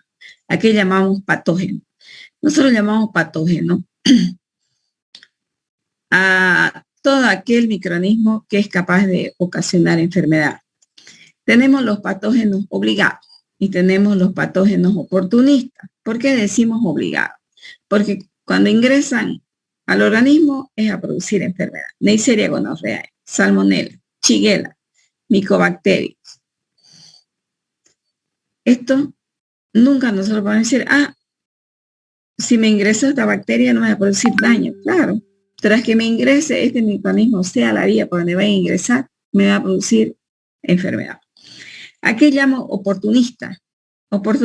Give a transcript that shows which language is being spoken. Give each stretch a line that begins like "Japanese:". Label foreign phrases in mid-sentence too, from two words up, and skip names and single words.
Spanish: ¿A qué llamamos patógeno? Nosotros llamamos patógeno a todo aquel microorganismo que es capaz de ocasionar enfermedad. Tenemos los patógenos obligados y tenemos los patógenos oportunistas. ¿Por qué decimos obligados? Porque cuando ingresan al organismo es a producir enfermedad. Neisseria gonorrhoeae, salmonella, shigella, micobacterias. Esto nunca nosotros podemos decir, si me ingresa esta bacteria no me va a producir daño. Claro, tras que me ingrese este microorganismo, sea la vía por donde va a ingresar, me va a producir enfermedad. ¿A qué llamo oportunista?